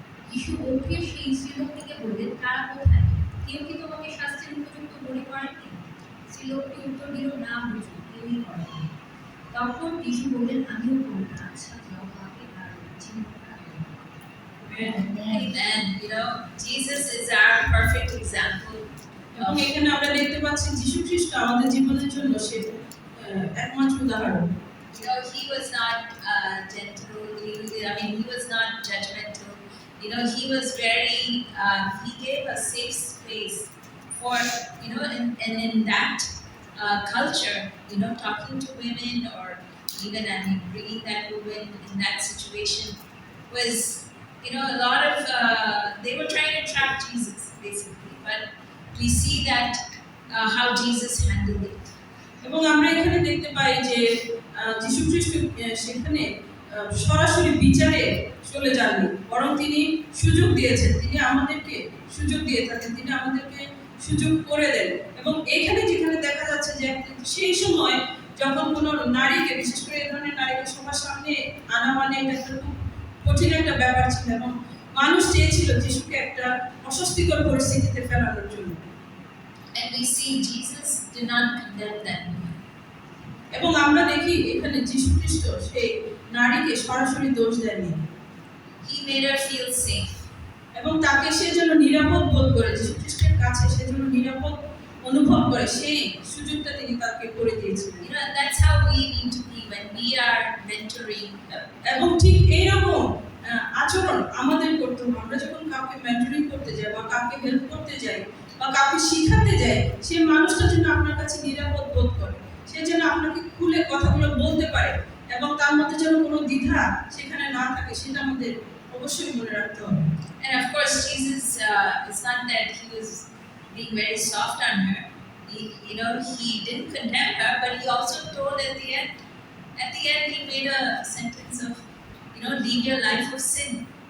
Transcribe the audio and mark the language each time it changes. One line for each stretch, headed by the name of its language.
Bangla: যিশু উঠে সেই স্ত্রীলোকটিকে বললেন, তারা কোথায়? কেউ কি তোমাকে শাস্তির উপযুক্ত মনে করেননি? স্ত্রীলোকটি উত্তর দিল, না হুজুর, কেউই করেনি। তখন যিশু বললেন, আমিও বলব না, আচ্ছা যাও, পাপে আর জীবন রাখবে।
English: Amen. Jesus is our perfect example.
Bangla: এবং এখানে আমরা দেখতে পাচ্ছি যিশু খ্রিস্ট আমাদের জীবনের জন্য সে একমাত্র উদাহরণ।
English: He was not gentle. He was not judgmental. He was very. He gave a safe space for and in that culture, talking to women or even bringing that woman in that situation was, a lot of they were trying to trap Jesus basically, but we see that how Jesus handled it.
Bangla: এবং আমরা এখানে দেখতে পাই যে যিশু খ্রিস্ট সেখানে সরাসরি বিচারে চলে যাননি, বরং তিনি সুযোগ দিয়েছেন। তিনি আমাদেরকে সুযোগ দিয়ে থাকেন, তিনি আমাদেরকে সুযোগ করে দেন। এবং এখানে যেখানে দেখা যাচ্ছে যে সেই সময় যখন কোনো নারীকে, বিশেষ করে এই ধরনের নারীকে সবার সামনে আনা মানে এটা একটা খুব কঠিন একটা ব্যাপার ছিল এবং মানুষ চেয়েছিল যিশুকে একটা অস্বস্তিকর পরিস্থিতিতে ফেলানোর জন্য।
English: And we see Jesus did not condemn that woman.
Bangla: এবং আমরা দেখি এখানে যিশু খ্রিস্ট সেই নারীকে সরাসরি দোষ দেননি।
English: He made her feel safe.
Bangla: এবং তাকে সে যেন নিরাপদ বোধ করে, যিশু খ্রিস্টের কাছে সে যেন নিরাপদ অনুভব করে, সেই সুযোগটা তিনি তাকে করে দিয়েছিলেন।
English: That's how we need to be when we are mentoring.
Bangla: এবং ঠিক এইরকম আচরণ আমাদের করতে হবে। আমরা যখন কাউকে মেন্টরিং করতে যাই বা কাউকে হেল্প করতে যাই বা কাউকে শিখাতে যাই, সে মানুষটা যেন আপনার কাছে নিরাপদ বোধ করে, সে যেন আপনাকে খুলে কথাগুলো বলতে পারে এবং তার মধ্যে যেন কোনো দ্বিধা সেখানে না থাকে, সেটা আমাদের অবশ্যই মনে রাখতে হবে।
English: And of course, Jesus, it's not that he was being very soft on her. He didn't condemn her, but he also told at the end, he made a sentence of, leave your life of sin.